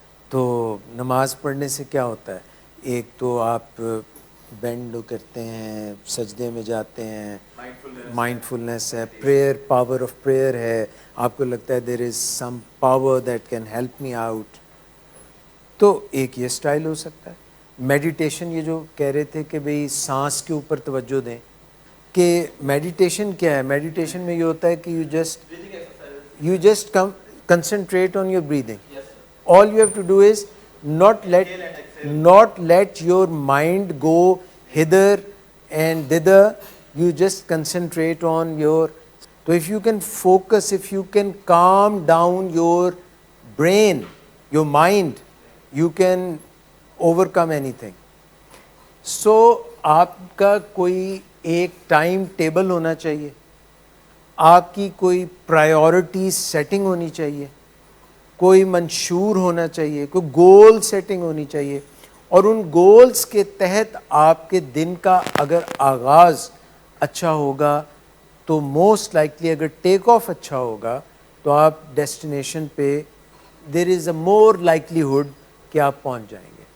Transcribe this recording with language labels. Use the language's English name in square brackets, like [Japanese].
[Urdu] تو نماز پڑھنے سے کیا ہوتا ہے, ایک تو آپ بینڈ کرتے ہیں, سجدے میں جاتے ہیں, مائنڈ فلنس ہے, پریئر, پاور آف پریئر ہے, آپ کو لگتا ہے [English] There is some power that can help me out. [Urdu] تو ایک یہ سٹائل ہو سکتا ہے. میڈیٹیشن, یہ جو کہہ رہے تھے کہ بھئی سانس کے اوپر توجہ دیں, کہ میڈیٹیشن کیا ہے, میڈیٹیشن میں یہ ہوتا ہے کہ [English] You just concentrate on your breathing. All you have to do is not let your mind go hither and thither. You just concentrate on your. So if you can focus, if you can calm down your brain, your mind, you can overcome anything. [Urdu] So آپ کا کوئی ایک time table ہونا چاہیے, آپ کی کوئی priority setting ہونی چاہیے, کوئی منشور ہونا چاہیے, کوئی گول سیٹنگ ہونی چاہیے, اور ان گولز کے تحت آپ کے دن کا اگر آغاز اچھا ہوگا تو [English] most likely [Urdu] اگر ٹیک آف اچھا ہوگا تو آپ ڈیسٹینیشن پہ [English] there is a more likelihood [Urdu] کہ آپ پہنچ جائیں گے.